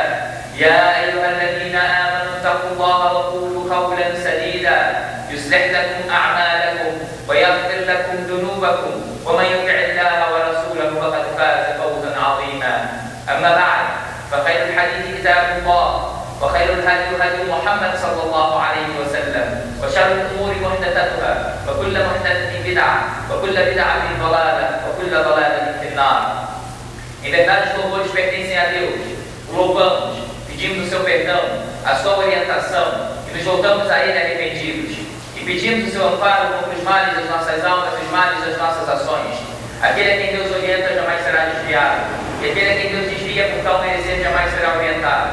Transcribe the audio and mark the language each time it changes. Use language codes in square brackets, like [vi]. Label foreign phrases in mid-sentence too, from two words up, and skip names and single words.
[ar] يا أيها الذين آمنوا اتقوا الله وقولوا قولا سديدا يصلح لكم أعمالكم ويغفر لكم ذنوبكم، ومن يطع الله ورسوله فقد فاز فوزا عظيما. أما بعد، فخير الحديث كتاب الله، وخير الهدي هدي محمد صلى الله عليه وسلم، وشر الأمور محدثاتها، وكل محدثة بدعة، وكل بدعة ضلالة، وكل ضلالة في النار. [pt] Em verdade, os louvores pertencem a Deus. O louvamos, pedimos o seu perdão, a sua orientação, e nos voltamos a Ele arrependidos. E pedimos o seu amparo contra os males das nossas almas e os males das nossas ações. Aquele a quem Deus orienta jamais será desviado, e aquele a quem Deus desvia por tal merecer jamais será orientado.